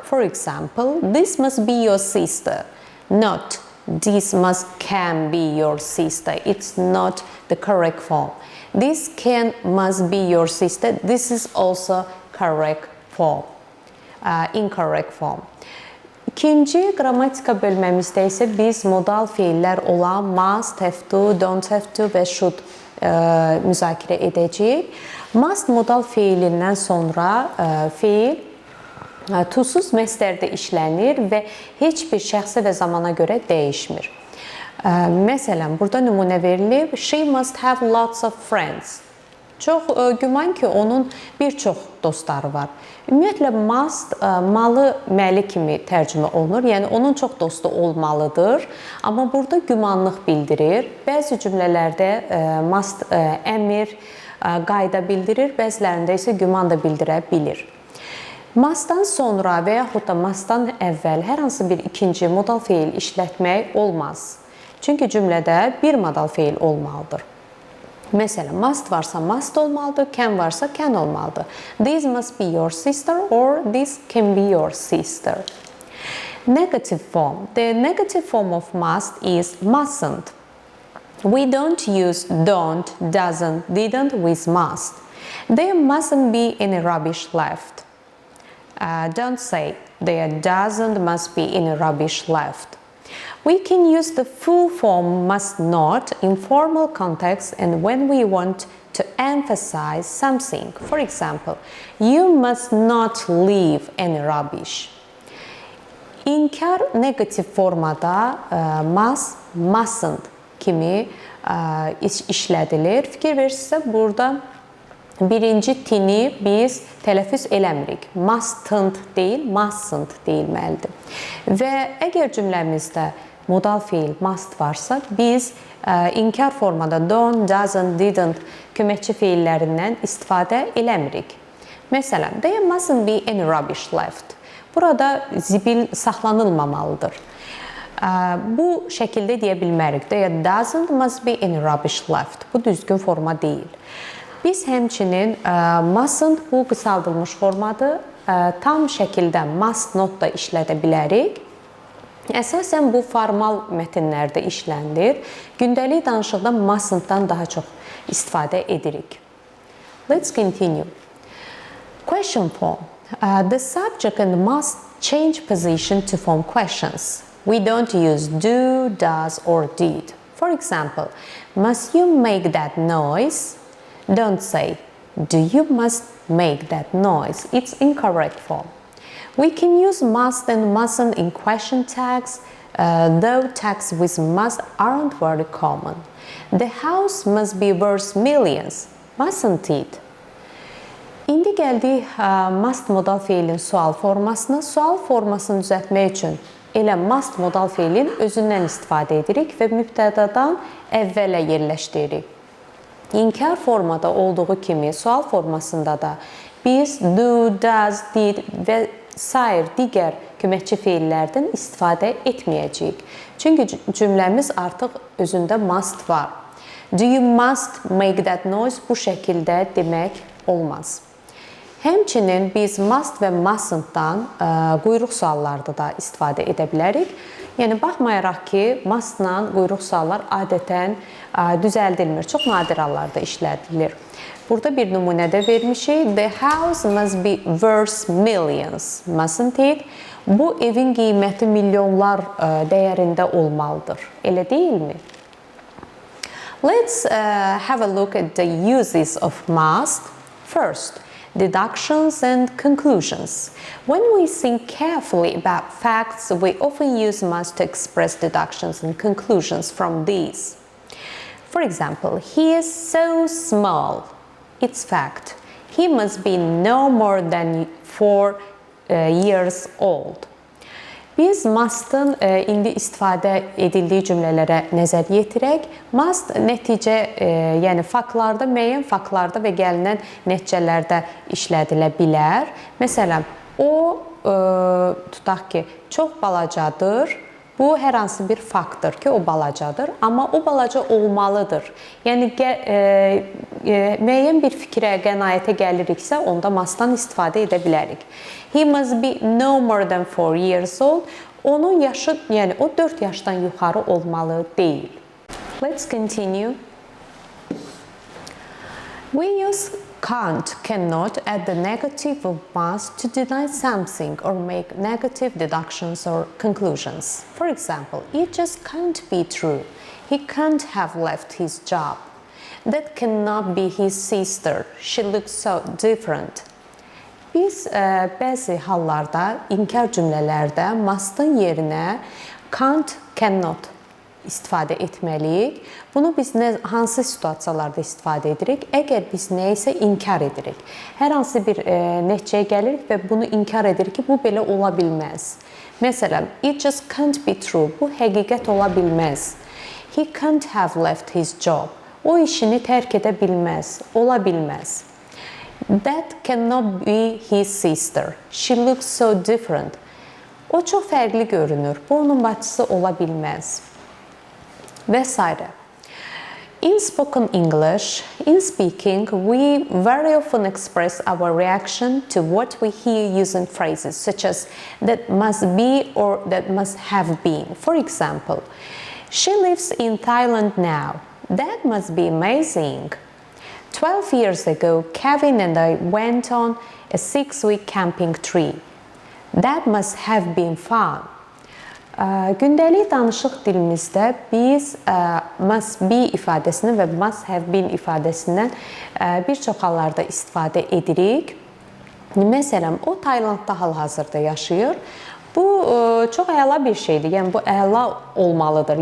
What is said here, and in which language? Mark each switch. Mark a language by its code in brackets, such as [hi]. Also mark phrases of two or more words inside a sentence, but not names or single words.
[en] For example, this must be your sister. Not this can be your sister. It's not the correct form. This must be your sister. This is also correct form. Incorrect form. [az] İkinci qrammatika bölməmizdə isə biz modal feillər olan [en] must, have to, don't have to [az] və should müzakirə edəcəyik. Must modal feilindən sonra feil to-suz məstərdə işlənir və heç bir şəxsə və zamana görə dəyişmir. Məsələn, burada nümunə verilib, [en] she must have lots of friends. [az] Çox güman ki, onun bir çox dostları var. Ümumiyyətlə, must malı məli kimi tərcümə olunur. Yəni, onun çox dostu olmalıdır. Amma burada gümanlıq bildirir. Bəzi cümlələrdə must əmr, qayda bildirir. Bəzilərində isə güman da bildirə bilir. Mustdan sonra və yaxud da mustdan əvvəl hər hansı bir ikinci modal feil işlətmək olmaz. Çünki cümlədə bir modal feil olmalıdır. Məsələn, must varsa must olmalıdır, can varsa can olmalıdır. [en] This must be your sister or this can be your sister. Negative form. The negative form of must is mustn't. We don't use don't, doesn't, didn't with must. There mustn't be any rubbish left. Don't say there must be any rubbish left. We can use the full form must not in formal context and when we want to emphasize something. For example, you must not leave any rubbish. [az] İnkar negativ formada [en] must, mustn't [az] kimi işlədilir. Fikir verirsinizsə, burada birinci tini biz tələffüz eləmirik. Mustn't deyil, mustn't deyilməlidir. Və əgər cümləmizdə modal feil must varsa, biz inkar formada [en] don't, doesn't, didn't [az] köməkçi feillərindən istifadə eləmirik. Məsələn, [en] there mustn't be any rubbish left. [az] Burada zibil saxlanılmamalıdır. Bu şəkildə deyə bilmərik. [en] There must be any rubbish left. [az] Bu düzgün forma deyil. Biz həmçinin mustn't bu qısaldılmış formadır. Tam şəkildə [en] must not [az] da işlədə bilərik. Əsasən bu formal mətnlərdə işlənilir. Gündəlik danışıqda mustn't-dan daha çox istifadə edirik. [en] Let's continue. Question form. The subject and must change position to form questions. We don't use do, does, or did. For example, must you make that noise? Don't say, do you must make that noise? It's incorrect form. We can use must and mustn't in question tags, though tags with must aren't very common. The house must be worth millions, mustn't it? [az] İndi gəldik must modal feilin sual formasına. Sual formasını düzəltmək üçün elə must modal feilin özündən istifadə edirik və mübtədadan əvvələ yerləşdiririk. İnkar formada olduğu kimi sual formasında da biz [en] do, does, did [az] və sair digər köməkçi feillərdən istifadə etməyəcəyik. Çünki cümləmiz artıq özündə must var. [en] Do you must make that noise? [az] Bu şəkildə demək olmaz. Həmçinin biz must və mustn't-dan quyruq suallarda da istifadə edə bilərik. Yəni, baxmayaraq ki, must-la quyruq suallar adətən düzəldilmir. Çox nadir hallarda işlədilir. Burada bir nümunədə vermişik. The house must be worth millions, mustn't it? Bu evin qiyməti milyonlar dəyərində olmalıdır. Elə deyilmi? [en] Let's have a look at the uses of must. First, deductions and conclusions. When we think carefully about facts, we often use must to express deductions and conclusions from these. For example, he is so small. It's fact. He must be no more than 4 years old. [az] Biz must'ın indi istifadə edildiyi cümlələrə nəzər yetirək. Must nəticə, yəni faktlarda, müəyyən faktlarda və gəlinən nəticələrdə işlədilə bilər. Məsələn, o, tutaq ki, çox balacadır. Bu, hər hansı bir faktdır ki, o balacadır, amma o balaca olmalıdır. Yəni, müəyyən bir fikrə, qənaətə gəliriksə, onda must'dan istifadə edə bilərik. [en] He must be no more than 4 years old. [az] Onun yaşı, yəni o 4 yaşdan yuxarı olmalı deyil. [en] Let's continue. We use can't, cannot at the negative of must to deny something or make negative deductions or conclusions. For example, it just can't be true. He can't have left his job. That cannot be his sister. She looks so different. [az] Biz bəzi hallarda, inkar cümlələrdə must'ın yerinə [en] can't, cannot [az] istifadə etməliyik. Bunu biz hansı situasiyalarda istifadə edirik? Əgər biz nə isə inkar edirik. Hər hansı bir nəticəyə gəlirik və bunu inkar edirik ki, bu belə ola bilməz. Məsələn, [en] it just can't be true. [az] Bu həqiqət ola bilməz. [en] He can't have left his job. [az] O işini tərk edə bilməz, ola bilməz. [en] That cannot be his sister. She looks so different. [az] O çox fərqli görünür. Bu onun bacısı ola bilməz. Və s. [en] In spoken English, in speaking, we very often express our reaction to what we hear using phrases such as that must be or that must have been. For example, she lives in Thailand now. That must be amazing. 12 years ago, Kevin and I went on a 6-week camping trip. That must have been fun. [az] Gündəlik danışıq dilimizdə biz [en] must be [az] ifadəsini və [en] must have been [az] ifadəsindən bir çox hallarda istifadə edirik. Məsələn, o Taylandda hal-hazırda yaşayır. Bu çox əla bir şeydir. Yəni bu əla olmalıdır.